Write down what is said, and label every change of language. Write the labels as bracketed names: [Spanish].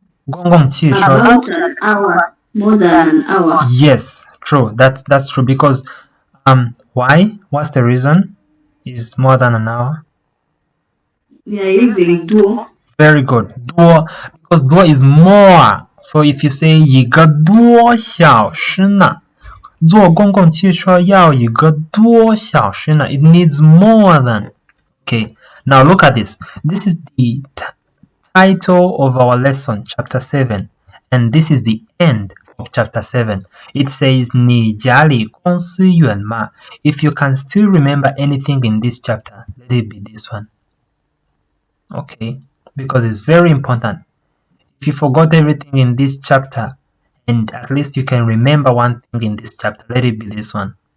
[Chinese] 公共汽车 [English] About an hour, more than an hour. Yes, true. That's true because why? What's the reason? Is more than an hour? They are using do Very good. 多 because 多 is more. So if you say 一个多小时呢， [Chinese] 坐公共汽车要一个多小时呢， [English] it needs more than. Okay, now look at this. This is the title of our lesson, chapter 7, and this is the end of chapter 7. It says [Chinese] 你家离公司远吗? [English] If you can still remember anything in this chapter, let it be this one. Okay, because it's very important. If you forgot everything in this chapter, and at least you can remember one thing in this chapter, let it be this one.